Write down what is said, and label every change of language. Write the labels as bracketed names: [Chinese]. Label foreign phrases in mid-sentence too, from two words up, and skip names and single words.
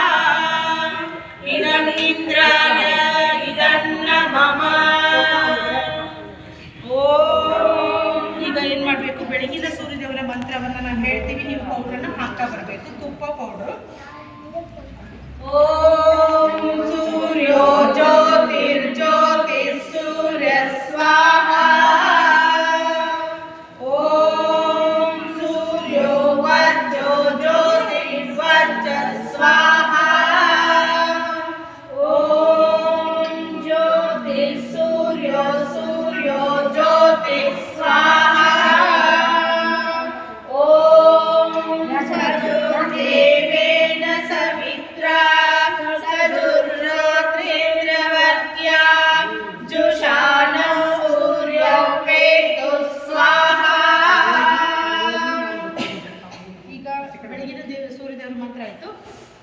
[Sanskrit] ಇದಂ ಇಂದ್ರಾಯ ಇದನ್ನ ಮಮ ಓಂ. [Kannada] ಈಗ ಏನು ಮಾಡಬೇಕು, ಬೆಳಗಿನ ಸೂರ್ಯದೇವರ ಮಂತ್ರವನ್ನು ನಾವು ಹೇಳ್ತೀವಿ. ನೀವು ಪೌಡ್ರನ್ನು ಹಾಕ್ತಾ ಬರಬೇಕು. ತುಪ್ಪ ಪೌಡ್ರು. [Sanskrit] ಓಂ ಸೂರ್ಯೋ ಜ್ಯೋತಿರ್ಜ್ಯೋತಿ ಸೂರ್ಯ ಸ್ವಾಹಾ ಓಂ ಸೂರ್ಯೋ ವರ್ಜೋ ಜ್ಯೋತಿರ್ವರ್ಜ ಸ್ವಾಹಾ ಓಂ ಜ್ಯೋತಿ ಸೂರ್ಯೋ ಸೂರ್ಯೋ ಜ್ಯೋತಿ ಸ್ವಾಹಾ ಓಂ ಸಜುರ್ದೇವೇನ ಸವಿತ್ರಾ ಸದುರ್ರಾತ್ರಿರ್ವರ್ತ್ಯಾ ಜುಷಾನಂ ಸೂರ್ಯೋ ಕೇತು ಸ್ವಾಹಾ. [Kannada] ಈಗ ಬೆಳಗಿನ ಸೂರ್ಯದೇವರ ಮಂತ್ರ ಆಯಿತು.